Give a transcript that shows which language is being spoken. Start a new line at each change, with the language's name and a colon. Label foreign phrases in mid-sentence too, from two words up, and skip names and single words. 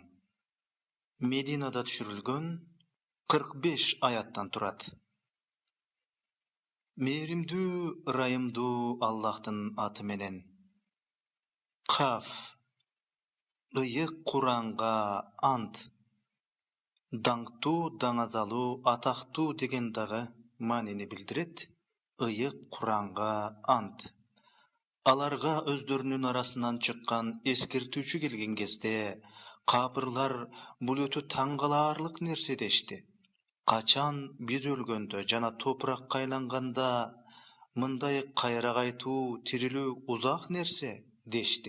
Kyrgyz: Мединада түшүрүлгөн 45 аяттан турат. Мээримдүү, ырайымдуу Аллахтын аты менен. Каф. Ыйык Куранга ант. Dаңктуу, даңазалуу, атактуу деген дагы маанини билдирет. Ыйык Куранга ант. Аларга өздөрүнүн арасынан чыккан эскертүүчү келген кезде капырлар бул өтө таң каларлык нерсе дешти. Качан биз өлгөндө жана топуракка айланганда мындай кайра кайтуу, тирилүү узак нерсе дешти.